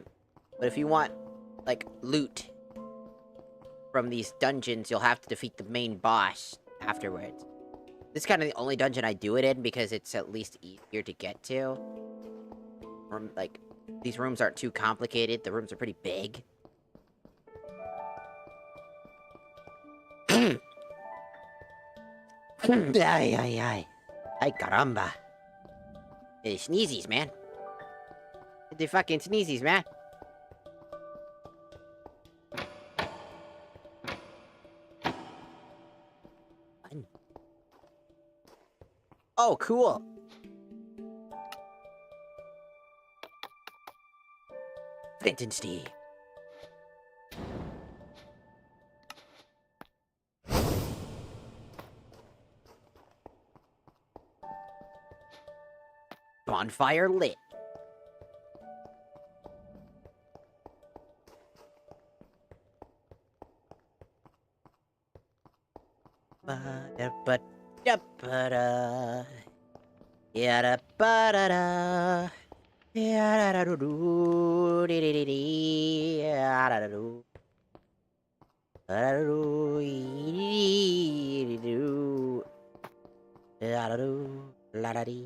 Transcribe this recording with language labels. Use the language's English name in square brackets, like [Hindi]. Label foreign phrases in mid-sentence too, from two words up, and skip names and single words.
[English] But if you want, like, loot from these dungeons, you'll have to defeat the main boss afterwards. This is kind of the only dungeon I do it in, because it's at least easier to get to. Like, these rooms aren't too complicated, the rooms are pretty big. Ay, ay, ay. [Spanish] Ay, caramba. [English] Hey, sneezies, man. The fucking sneezies, man. Oh, cool. Flint and steel. Bonfire lit. Ba-da-ba-da-ba-da. Ya-da-ba-da-da. Ya-da-da-do-do. Di-di-di-di. Ya-da-da-do. Da-da-do. Ee-dee-dee-dee-doo. Da-da-do. La-da-dee.